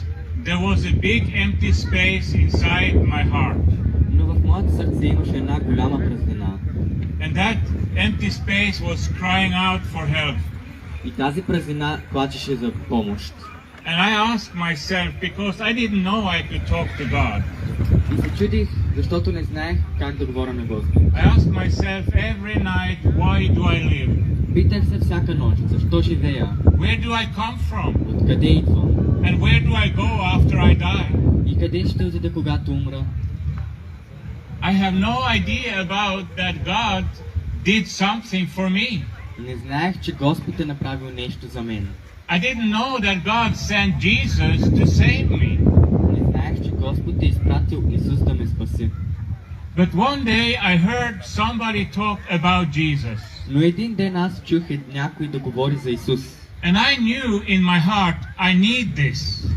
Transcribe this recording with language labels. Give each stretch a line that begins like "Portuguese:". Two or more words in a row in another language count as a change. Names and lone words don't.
English: there was a big empty space inside my heart.
Bulgarian: Но в моето сърце имаше една голяма празнина.
English: And that empty space was crying out for help.
Bulgarian: И тази празнина плачеше за помощ.
English: And I asked myself, because I didn't know I could talk to God.
Bulgarian: И се чудих, защото не знаех как да говоря на Господ.
English: I asked myself every night, why do I live?
Bulgarian: Питах се всяка нощ, защо живея?
English: Where do I come from?
Bulgarian: Откъде идвам?
English: And where do I go after I die?
Bulgarian: И къде ще отида, когато умра?
English: I have no idea about that God did something for me.
Bulgarian: Не знаех, че Господ е направил нещо за мен.
English: I didn't know that God sent Jesus to save me.
Bulgarian: Не знаех, че Господ е изпратил Исус да ме спаси.
English: But one day I heard somebody talk about Jesus.
Bulgarian: Но един ден аз чух някой да говори за Исус.
English: And I knew in my heart, I need this.